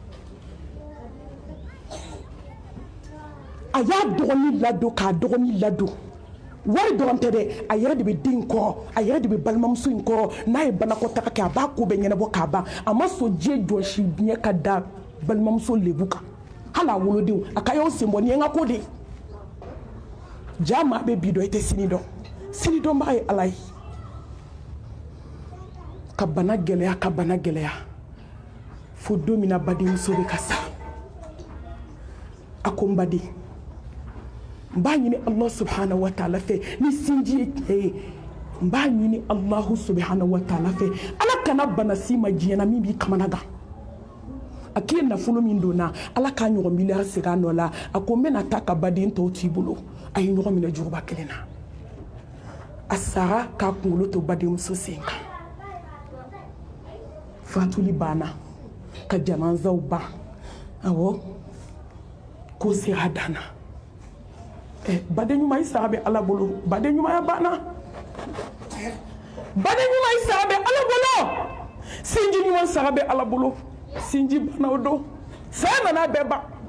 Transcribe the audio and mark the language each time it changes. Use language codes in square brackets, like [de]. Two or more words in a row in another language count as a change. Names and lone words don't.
[bm] a y'a dɔgɔnin ladon k'a dɔgɔnin ladon wari dɔrɔn tɛ dɛ a yɛrɛ de bɛ den kɔrɔ a yɛrɛ de bɛ balimamuso in kɔrɔ n'a ye banakɔtaga kɛ a b'a ko bɛɛ ɲɛnabɔ k'a ban a ma sɔn diɲɛ jɔsi biɲɛ ka da balimamuso lebu kan hali a wolodenw a ka y'aw sen bɔ nin ye n ka ko de ye ja maa bɛ bi dɔn i tɛ sini dɔn sini dɔnbaga ye ala ye ka bana gɛlɛya fo don min na badenmuso bɛ ka sa a ko n baden n b'a ɲini [ar] الله سبحانه و [bm] ta'ala fɛ ni sinji ye tiɲɛ ye n b'a ɲini [ar] الله سبحانه وتعالى [bm] fɛ ala kana bana si ma diɲɛ na min b'i kamana gan a k'i nafolo min donna ala k'a ɲɔgɔn miliyari segin a nɔ la a ko n bɛna taa ka baden tɔw t'i bolo a ye ɲɔgɔn minɛ juguba kelen na a sara k'a kunkolo to badenmuso sen kan fatuli banna ka janazaw ban awɔ ko sera danna baden ɲuman i sara bɛ ala bolo baden ɲumanya banna baden ɲuman i sara bɛ ala bolo sinji ɲuman sara bɛ ala bolo sinji banna o don saya nana bɛɛ ban